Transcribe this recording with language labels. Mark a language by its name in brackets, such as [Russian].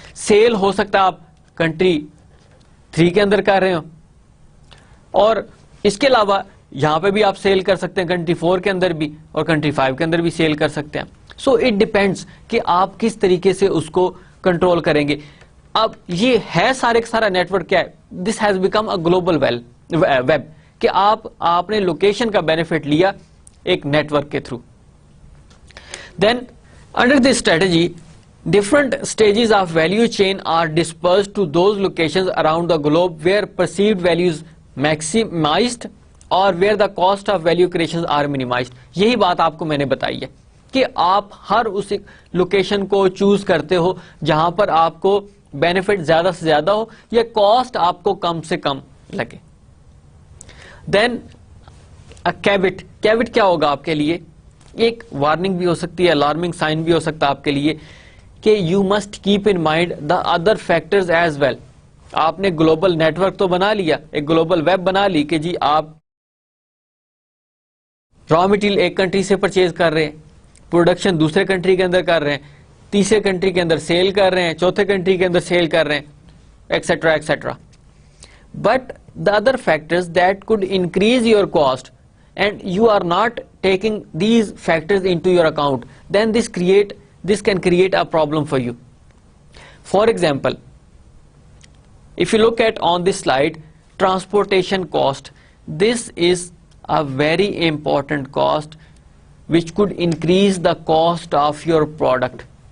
[Urdu] Cell ہو سکتا ہے آپ کنٹری 3 کے اندر کر رہے ہو, اور اس کے علاوہ یہاں پہ بھی آپ سیل کر سکتے ہیں, کنٹری 4 کے اندر بھی اور کنٹری 5 کے اندر بھی سیل کر سکتے ہیں. [English] so it depends [Urdu] کہ آپ کس طریقے سے اس کو کنٹرول کریں گے. اب یہ ہے سارے کا سارا نیٹ ورک کیا ہے, [English] this has become a global web, [Urdu] کہ آپ نے لوکیشن کا بینیفٹ لیا ایک نیٹ ورک کے through. [English] Then under this strategy different stages of value chain are dispersed to those locations around the globe where perceived value is maximized or where the cost of value creations are minimized. [Urdu] یہی بات آپ کو میں نے بتائی ہے کہ آپ ہر اس لوکیشن کو چوز کرتے ہو جہاں پر آپ کو بینیفٹ زیادہ سے زیادہ ہو یا کاسٹ آپ کو کم سے کم لگے. دین کیوٹ کیا ہوگا آپ کے لیے, ایک وارننگ بھی ہو سکتی ہے, الارمنگ سائن بھی ہو سکتا ہے آپ کے لیے کہ [English] You must keep in mind the other factors as well. [Urdu] آپ نے گلوبل نیٹ ورک تو بنا لیا, ایک گلوبل ویب بنا لی کہ جی آپ را مٹیریل ایک کنٹری سے پرچیز کر رہے ہیں, پروڈکشن دوسرے کنٹری کے اندر کر رہے ہیں, تیسرے کنٹری کے اندر سیل کر رہے ہیں, چوتھے کنٹری کے اندر سیل کر رہے ہیں, etcetera etcetera. [English] But the other factors that could increase your cost and you are not taking these factors into your account, then this can create a problem for you. For example, if you look at on this slide, transportation cost, this is a very important cost which could increase the cost of your product.